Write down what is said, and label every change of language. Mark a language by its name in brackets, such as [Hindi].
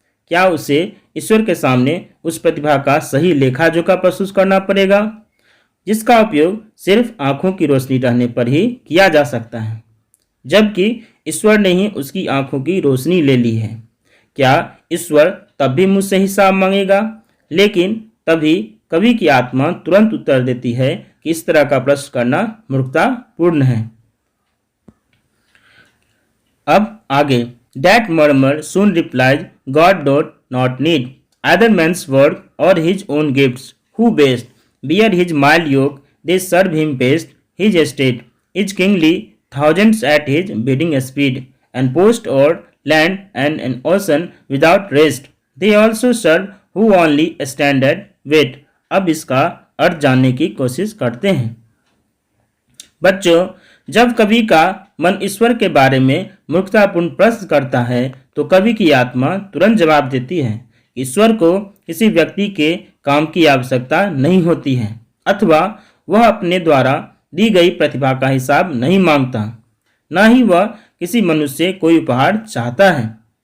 [Hindi] क्या उसे ईश्वर के सामने उस प्रतिभा का सही लेखा जोखा प्रस्तुत करना पड़ेगा, जिसका उपयोग सिर्फ आंखों की रोशनी रहने पर ही किया जा सकता है, जबकि ईश्वर ने ही उसकी आंखों की रोशनी ले ली है। क्या ईश्वर तब भी मुझसे हिसाब मांगेगा? लेकिन तभी कवि की आत्मा तुरंत उत्तर देती है कि इस तरह का प्रश्न करना मूर्खतापूर्ण है। अब आगे, [English] That murmur soon replied, God doth not need either man's work or his own gifts, who best bear his mild yoke, they serve him best, his estate is kingly, thousands at his bidding speed, and post o'er land and an ocean without rest, they also serve who only stand at wait। [Hindi] अब इसका अर्थ जानने की कोशिश करते हैं। बच्चों, जब कवि का मन ईश्वर के बारे में मूर्खतापूर्ण प्रश्न करता है तो कवि की आत्मा तुरंत जवाब देती है, ईश्वर को किसी व्यक्ति के काम की आवश्यकता नहीं होती है, अथवा वह अपने द्वारा दी गई प्रतिभा का हिसाब नहीं मांगता, न ही वह किसी मनुष्य से कोई उपहार चाहता है।